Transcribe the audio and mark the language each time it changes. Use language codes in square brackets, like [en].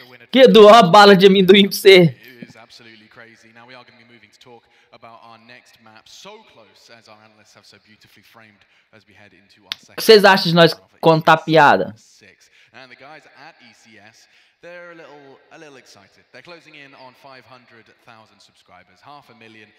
[pt] Que Edu, ó a bala de amendoim pra você. [en] Crazy. Now we are going to be moving to talk about our next map. So close, as our analysts have so beautifully framed, as we head into our second. [pt] O que vocês acham de nós contar piada? [en] And the guys at ECS, they're a little excited. They're closing in on 500,000 subscribers, 500,000.